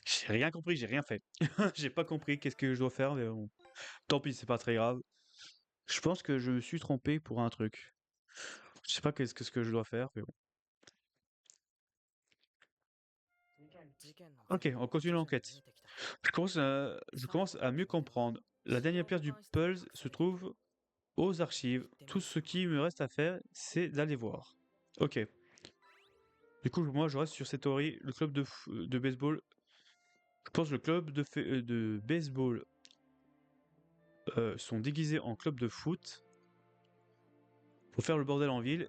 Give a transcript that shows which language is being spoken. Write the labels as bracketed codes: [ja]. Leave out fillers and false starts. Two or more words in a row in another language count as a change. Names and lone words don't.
[fr] J'ai rien compris, j'ai rien fait. J'ai pas compris qu'est-ce que je dois faire, mais bon. Tant pis, c'est pas très grave. Je pense que je me suis trompé pour un truc. Je sais pas ce que je dois faire, mais bon. [ja] 事件の [fr] Ok, [ja] 全貌 [fr] on [ja] が [fr] continue [ja] 徐々に [fr] l'enquête. [ja] 見えてきた。 [fr] Je commence à mieux comprendre. La dernière pierre du puzzle se trouve aux archives. Tout ce qui me reste à faire, c'est d'aller voir. Ok. Du coup, moi, je reste sur cette théorie. Le club de baseball. Je pense que le club de baseball sont déguisés en club de foot pour faire le bordel en ville.